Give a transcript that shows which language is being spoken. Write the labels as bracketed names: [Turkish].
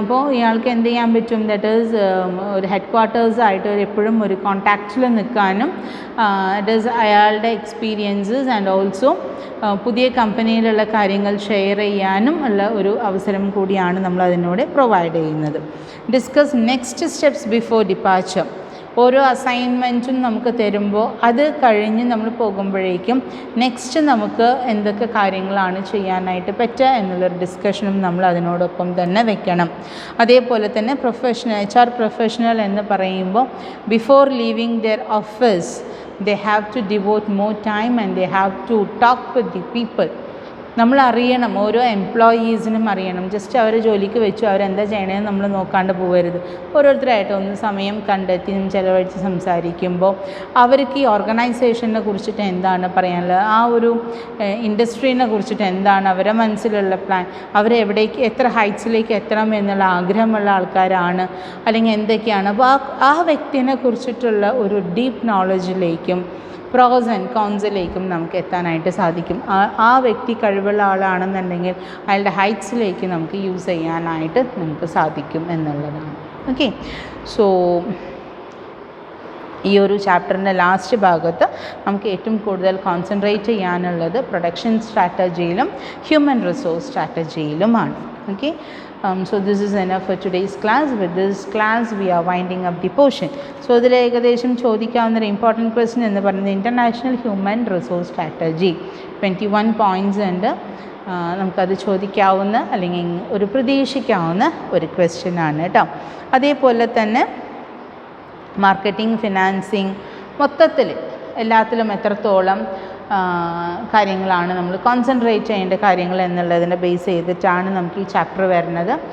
[Malayalam] അപ്പോൾ ഇയാൾക്ക് എന്ത് ചെയ്യാൻ പറ്റും, ദാറ്റ് ഈസ് ഒരു ഹെഡ് ക്വാർട്ടേഴ്സായിട്ട് എപ്പോഴും ഒരു കോൺടാക്റ്റിൽ നിൽക്കാനും ദാറ്റ് ഈസ് അയാളുടെ എക്സ്പീരിയൻസസ് ആൻഡ് ഓൾസോ പുതിയ കമ്പനിയിലുള്ള കാര്യങ്ങൾ ഷെയർ ചെയ്യാനും ഉള്ള ഒരു അവസരം കൂടിയാണ് നമ്മൾ അതിനോട് പ്രൊവൈഡ് ചെയ്യുന്നത്. [English] Discuss next steps before departure. [Malayalam] ഓരോ അസൈൻമെൻറ്റും നമുക്ക് തരുമ്പോൾ അത് കഴിഞ്ഞ് നമ്മൾ പോകുമ്പോഴേക്കും നെക്സ്റ്റ് നമുക്ക് എന്തൊക്കെ കാര്യങ്ങളാണ് ചെയ്യാനായിട്ട് പറ്റുക എന്നുള്ളൊരു ഡിസ്കഷനും നമ്മൾ അതിനോടൊപ്പം തന്നെ വെക്കണം. അതേപോലെ തന്നെ HR പ്രൊഫഷണൽ എന്ന് പറയുമ്പോൾ [English] Before leaving their office they have to devote more time and they have to talk with the people. [Malayalam] നമ്മൾ അറിയണം, ഓരോ എംപ്ലോയീസിനും അറിയണം. ജസ്റ്റ് അവർ ജോലിക്ക് വെച്ചു അവരെന്താ ചെയ്യണമെന്ന് നമ്മൾ നോക്കാണ്ട് പോകരുത്. ഓരോരുത്തരായിട്ട് ഒന്ന് സമയം കണ്ടെത്തി ചിലവഴിച്ച് സംസാരിക്കുമ്പോൾ അവർക്ക് ഈ ഓർഗനൈസേഷനെ കുറിച്ചിട്ട് എന്താണ് പറയാനുള്ളത്, ആ ഒരു ഇൻഡസ്ട്രീനെ കുറിച്ചിട്ട് എന്താണ് അവരുടെ മനസ്സിലുള്ള പ്ലാൻ, അവരെവിടേക്ക് എത്ര ഹൈറ്റ്സിലേക്ക് എത്തണം എന്നുള്ള ആഗ്രഹമുള്ള ആൾക്കാരാണ് അല്ലെങ്കിൽ എന്തൊക്കെയാണ്. അപ്പോൾ ആ വ്യക്തിനെ കുറിച്ചിട്ടുള്ള ഒരു ഡീപ്പ് നോളജിലേക്കും പ്രോസ് ആൻഡ് കോൺസിലേക്കും നമുക്ക് എത്താനായിട്ട് സാധിക്കും. ആ വ്യക്തി കഴിവുള്ള ആളാണെന്നുണ്ടെങ്കിൽ അയാളുടെ ഹൈറ്റ്സിലേക്ക് നമുക്ക് യൂസ് ചെയ്യാനായിട്ട് നമുക്ക് സാധിക്കും എന്നുള്ളതാണ്. ഓക്കെ, സോ ഈ ഒരു ചാപ്റ്ററിൻ്റെ ലാസ്റ്റ് ഭാഗത്ത് നമുക്ക് ഏറ്റവും കൂടുതൽ കോൺസെൻട്രേറ്റ് ചെയ്യാനുള്ളത് production സ്ട്രാറ്റജിയിലും human resource സ്ട്രാറ്റജിയിലുമാണ്. [English] Okay, so this is enough for today's class. With this class we are winding up the portion. [Malayalam] So ഇതിൽ ഏകദേശം ചോദിക്കാവുന്ന ഒരു ഇമ്പോർട്ടൻറ്റ് ക്വസ്റ്റ്യൻ എന്ന് പറയുന്നത് international human resource strategy 21 points ഉണ്ട്. നമുക്കത് ചോദിക്കാവുന്ന അല്ലെങ്കിൽ ഒരു പ്രതീക്ഷിക്കാവുന്ന ഒരു ക്വസ്റ്റ്യനാണ് കേട്ടോ. അതേപോലെ തന്നെ മാർക്കറ്റിംഗ്, ഫിനാൻസിങ്, മൊത്തത്തിൽ എല്ലാത്തിലും എത്രത്തോളം കാര്യങ്ങളാണ് നമ്മൾ കോൺസെൻട്രേറ്റ് ചെയ്യേണ്ട കാര്യങ്ങൾ എന്നുള്ളതിനെ ബേസ് ചെയ്തിട്ടാണ് നമുക്ക് ഈ ചാപ്റ്റർ വരുന്നത്.